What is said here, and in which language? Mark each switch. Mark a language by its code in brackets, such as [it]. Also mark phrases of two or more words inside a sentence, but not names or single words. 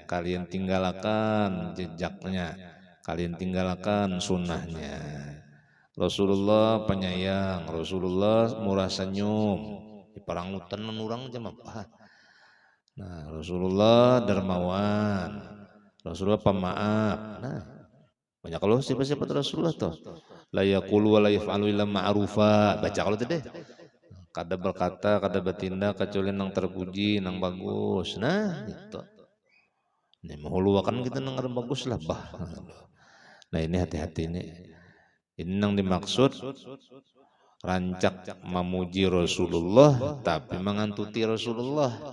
[bjn] Kalian tinggalkan jejaknya. Kalian tinggalkan sunnahnya. Rasulullah penyayang, Rasulullah murah senyum. Di parangutan menurang jam apa? Nah, Rasulullah dermawan, Rasulullah pemaaf. Nah, banyak kalau siapa-siapa Rasulullah tuh. [ar] La yaqulu wa la yaf'alu illa ma'rufa. [bjn] Baca kalau tadi. Kada berkata, kada bertindak kecuali nang terpuji, nang bagus. Nah, itu. Ini menghuluakan kita nang bagus lah bah. Nah, ini hati-hati ini. Ini nang dimaksud rancak memuji Rasulullah tapi mengantuti Rasulullah.